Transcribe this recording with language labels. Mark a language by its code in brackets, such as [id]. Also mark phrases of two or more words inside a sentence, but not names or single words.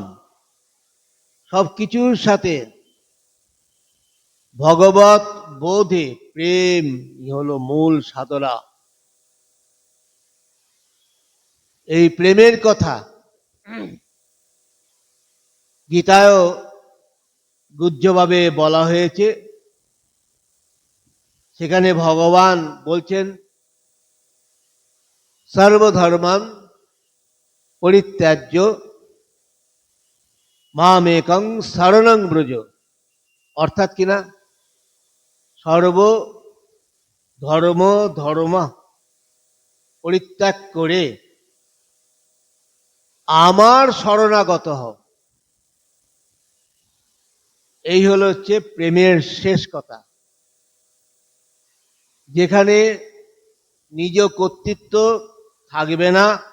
[bn] সবকিছুর সাথে ভগবত বোধে প্রেম হলো মূল সাধনা। এই প্রেমের কথা গীতায়ও গুহ্যভাবে বলা হয়েছে। সেখানে ভগবান বলছেন, [sa] সর্বধর্মান পরিত্যাজ্য মামেকং শরণং ব্রজ, [bn] অর্থাৎ কিনা সর্ব ধর্ম পরিত্যাগ করে আমার শরণাগত হও। এই হলো হচ্ছে প্রেমের শেষ কথা, যেখানে নিজ কর্তৃত্ব থাকবে না।